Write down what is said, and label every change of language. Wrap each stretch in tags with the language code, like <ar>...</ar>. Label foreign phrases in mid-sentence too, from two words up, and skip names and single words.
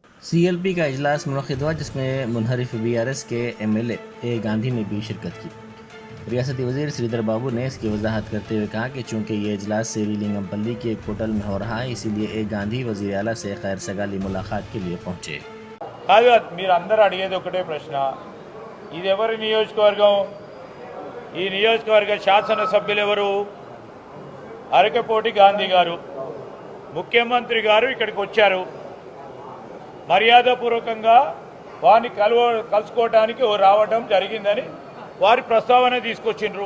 <ur>سی ایل پی کا اجلاس منعقد ہوا جس میں منحرف بی آر ایس کے ایم ایل اے گاندھی نے بھی شرکت کی۔ ریاستی وزیر سریدر بابو نے اس کی وضاحت کرتے ہوئے کہا کہ چونکہ یہ اجلاس سری لنگم پلی کی ایک ہوٹل میں ہو رہا ہے، اسی لیے ایک گاندھی وزیر اعلیٰ سے خیر سگالی ملاقات کے لیے پہنچے۔</ur> <te>మీరు అందరూ అడిగేది ఒకటే ప్రశ్న, ఇది ఎవరి నియోజకవర్గం? ఈ నియోజకవర్గ శాసనసభ్యులు ఎవరు? అరకపోటి గాంధీ గారు. ముఖ్యమంత్రి గారు ఇక్కడికి వచ్చారు. మర్యాదపూర్వకంగా వారిని కలుసుకోవడానికి రావడం జరిగిందని వారి ప్రస్తావన తీసుకొచ్చిండ్రు.</te>